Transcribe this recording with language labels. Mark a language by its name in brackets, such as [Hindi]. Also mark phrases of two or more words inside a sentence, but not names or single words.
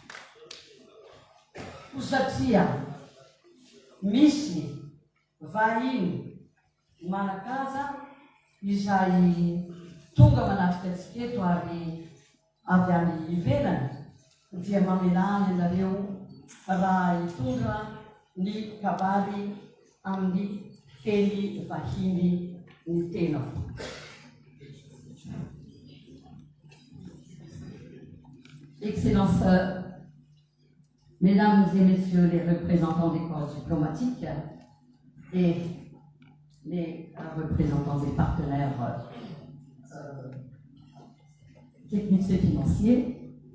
[Malagasy] Ho satria misy vahiny manakaza izay tonga manatrika antsika eto ary avy any ivelany dia mamelany ianareo raha hitondra ny kabary amin'ny teny vahiny ny tenako. [French] Excellences, Mesdames et Messieurs les représentants des corps diplomatiques et les représentants des partenaires techniques et financiers,